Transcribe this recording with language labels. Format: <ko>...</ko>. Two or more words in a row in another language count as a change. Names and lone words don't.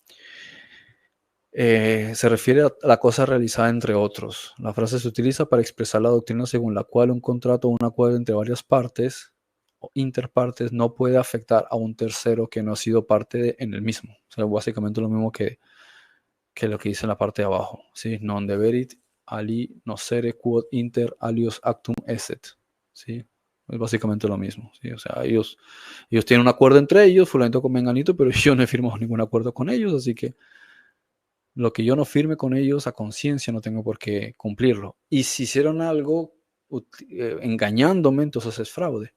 <es>Se refiere a la cosa realizada entre otros. La frase se utiliza para expresar la doctrina según la cual un contrato o un acuerdo entre varias partes o interpartes no puede afectar a un tercero que no ha sido parte en el mismo. O sea, básicamente lo mismo que lo que dice en la parte de abajo. ¿Sí?</es> <la>Non deberit ali nocere quod inter alios actum esset.</la> <es>¿Sí? Es básicamente lo mismo. ¿Sí? O sea, ellos tienen un acuerdo entre ellos, fulanito con menganito, pero yo no he firmado ningún acuerdo con ellos, así que lo que yo no firme con ellos a conciencia no tengo por qué cumplirlo. Y si hicieron algo engañándome, entonces es fraude.</es>